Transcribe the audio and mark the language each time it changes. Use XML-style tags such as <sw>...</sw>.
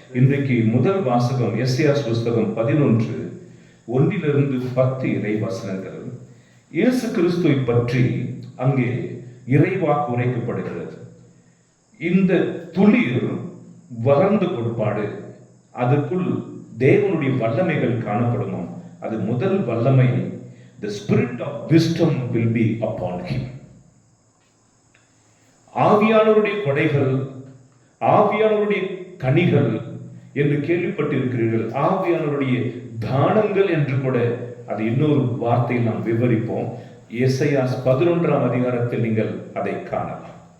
<ta>இன்றைக்கு முதல் வாசகம் எஸ்ஐயா புஸ்தகம் 11:1-10 இறை வசனங்கள். இயேசு கிறிஸ்துவை பற்றி அங்கே இறைவாக்கு உரைக்கப்படுகிறது. இந்த துளிர் வளர்ந்த கொடுப்பாடு, அதற்குள் தேவனுடைய வல்லமைகள் காணப்படுமோ. அது முதல் வல்லமை,</ta> <en>the spirit of wisdom will be upon him.</en> <ta>ஆவியானவருடைய கொடைகள், ஆவியானவருடைய கனிகள் என்று கேள்விப்பட்டிருக்கிறீர்கள். ஆவியானவருடைய தானங்கள் என்று கூட அது இன்னொரு வார்த்தையில் நாம் விவரிப்போம். எஸ்ஐயா 11ஆம் அதிகாரத்தில் நீங்கள் அதை காணலாம்.</ta>